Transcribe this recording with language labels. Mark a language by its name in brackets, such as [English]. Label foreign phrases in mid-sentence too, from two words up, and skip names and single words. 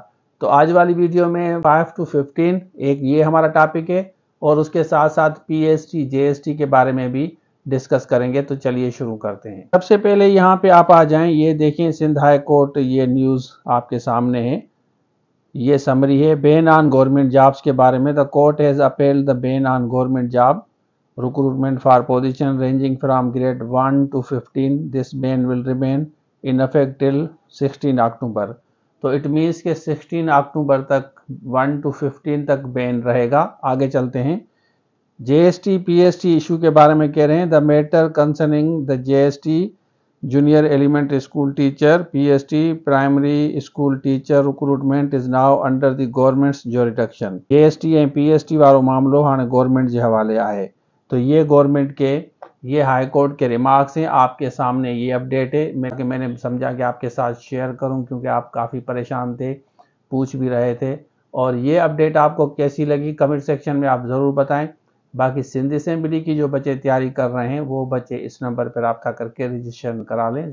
[Hindi] तो आज वाली वीडियो में 5 to 15 एक ये हमारा टॉपिक है, और उसके साथ साथ PST JST के बारे में भी डिस्कस करेंगे। तो चलिए शुरू करते हैं। सबसे पहले यहाँ पे आप आ जाएं, ये देखें सिंध हाई कोर्ट, ये न्यूज़ आपके सामने है, ये समरी है [English] ban on government jobs [Hindi] के बारे में। [English] The court has appealed the ban on government job recruitment for position ranging from grade 1 to 15. This ban will remain in effect till 16 अक्टूबर। [Hindi] तो [English] it means [Hindi] के 16 अक्टूबर तक 1 to 15 तक बैन रहेगा। आगे चलते हैं। JST PST इशू के बारे में कह रहे हैं। [English] The matter concerning the JST junior elementary school teacher PST primary school teacher recruitment is now under the government's jurisdiction. [Sindhi] JST ऐं PST वारो मामलो हाणे गवर्नमेंट जे हवाले आहे। [Hindi] तो ये गवर्नमेंट के, ये हाई कोर्ट के रिमार्क्स हैं, आपके सामने ये अपडेट है। मैंने समझा कि आपके साथ शेयर करूं, क्योंकि आप काफ़ी परेशान थे, पूछ भी रहे थे। और ये अपडेट आपको कैसी लगी [English] comment section [Hindi] में आप ज़रूर बताएं। बाकी सिंध असेंबली की जो बच्चे तैयारी कर रहे हैं वो बच्चे इस नंबर पर रब्ता करके रजिस्ट्रेशन करा लें।